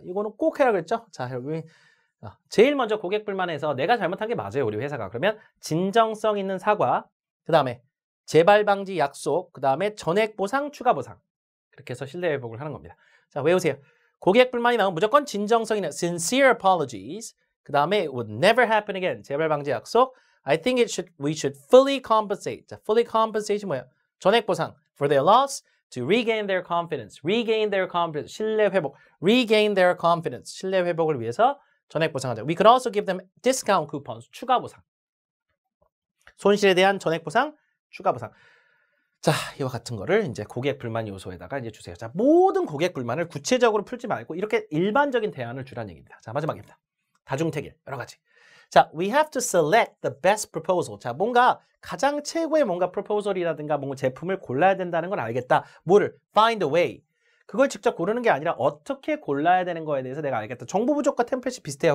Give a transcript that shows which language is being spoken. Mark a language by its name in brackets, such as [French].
[Korean] 이거는 꼭 해라 그랬죠? 자, 여러분 제일 먼저 고객 불만에서 내가 잘못한 게 맞아요, 우리 회사가. 그러면 진정성 있는 사과, 그 다음에 재발 방지 약속, 그 다음에 전액 보상, 추가 보상. 그렇게 해서 신뢰 회복을 하는 겁니다. 자, 외우세요. 고객 불만이 나오면 무조건 진정성 있는 [English] sincere apologies. 그 다음에 it would never happen again. [Korean] 재발 방지 약속. [English] I think we should fully compensate. [Korean] 자, fully compensation 뭐야? 전액 보상 [English] for their loss to regain their confidence. regain their confidence. [Korean] 신뢰 회복. [English] regain their confidence. [Korean] 신뢰 회복을 위해서 전액 보상하자. [English] We could also give them discount coupons. [Korean] 추가 보상. 손실에 대한 전액 보상, 추가 보상. 자, 이와 같은 거를 이제 고객 불만 요소에다가 이제 주세요. 자, 모든 고객 불만을 구체적으로 풀지 말고 이렇게 일반적인 대안을 주라는 얘기입니다. 자, 마지막입니다. 다중택일, 여러 가지. [English] 자, we have to select the best proposal. [Korean] 자, 뭔가 가장 최고의 뭔가 proposal이라든가 뭔가 제품을 골라야 된다는 걸 알겠다. [English] 뭐를? Find a way. [Korean] 그걸 직접 고르는 게 아니라 어떻게 골라야 되는 거에 대해서 내가 알겠다. 정보 부족과 템플릿이 비슷해요.